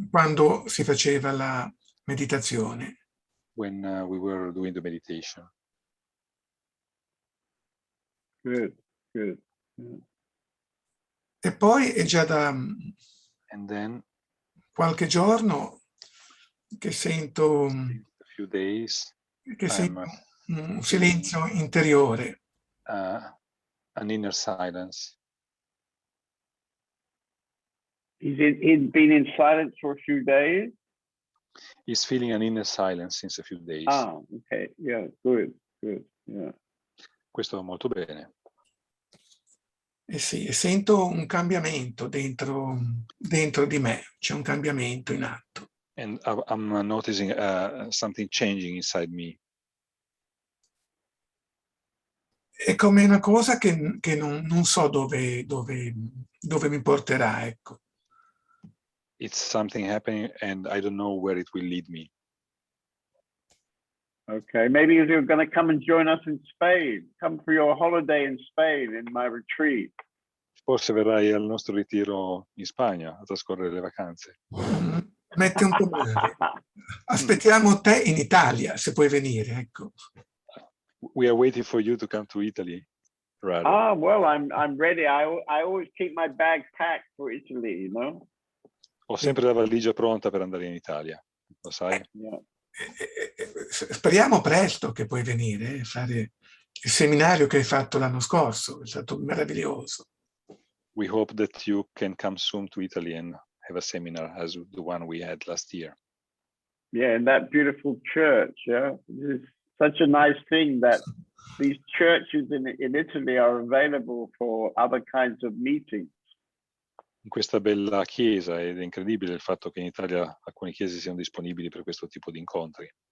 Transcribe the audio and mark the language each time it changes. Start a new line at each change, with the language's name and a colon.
Italian: quando si faceva la meditazione.
English: when we were doing the meditation. Good. Yeah.
Italian: E poi è già da
English: And then
Italian: qualche giorno che sento
English: a few days
Italian: un silenzio interiore.
English: an inner silence. He's been in silence for a few days. He's feeling an inner silence since a few days. Ah, okay. Yeah, good. Yeah.
Italian: Questo va molto bene. Sì, e sento un cambiamento dentro di me, c'è un cambiamento in atto.
English: And I'm noticing something changing inside me.
Italian: è come una cosa che non so dove mi porterà, ecco.
English: It's something happening and I don't know where it will lead me. Okay, maybe you're going to come and join us in Spain. Come for your holiday in Spain in my retreat.
Italian: Forse verrai al nostro ritiro in Spagna a trascorrere le vacanze. Mette un po' male. Aspettiamo te in Italia, se puoi venire, ecco.
English: We are waiting for you to come to Italy, rather. Ah, well, I'm ready. I always keep my bag packed for Italy, you know.
Italian: Ho sempre la valigia pronta per andare in Italia, lo sai?
English: Yeah.
Italian: Speriamo presto che puoi venire, fare il seminario che hai fatto l'anno scorso, è stato meraviglioso.
English: We hope that you can come soon to Italy and have a seminar as the one we had last year. Yeah, in that beautiful church. Yeah, it's such a nice thing that these churches in Italy are available for other kinds of meetings.
Italian: In questa bella chiesa, ed è incredibile il fatto che in Italia alcune chiese siano disponibili per questo tipo di incontri.